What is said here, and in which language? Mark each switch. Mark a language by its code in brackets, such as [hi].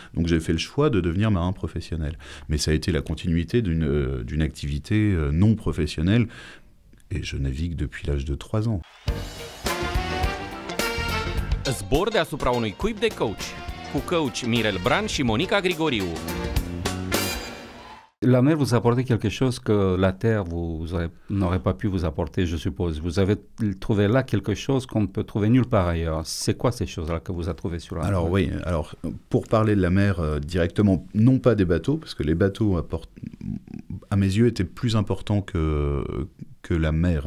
[fr] Donc j'ai fait le choix de devenir marin professionnel. Mais ça a été la continuité d'une activité non professionnelle, et je navigue depuis l'âge de 3 ans. [ro] Zbor deasupra unui cuib de coach, cu coach Mirel Bran și Monica Grigoriu. [fr] La mer vous apporte quelque chose que la terre n'aurait pas pu vous apporter, je suppose. Vous avez trouvé là quelque chose qu'on ne peut trouver nulle part ailleurs. C'est quoi ces choses-là que vous avez trouvées sur la mer? Alors oui, pour parler de la mer directement, non pas des bateaux, parce que les bateaux à mes yeux étaient plus importants que la mer.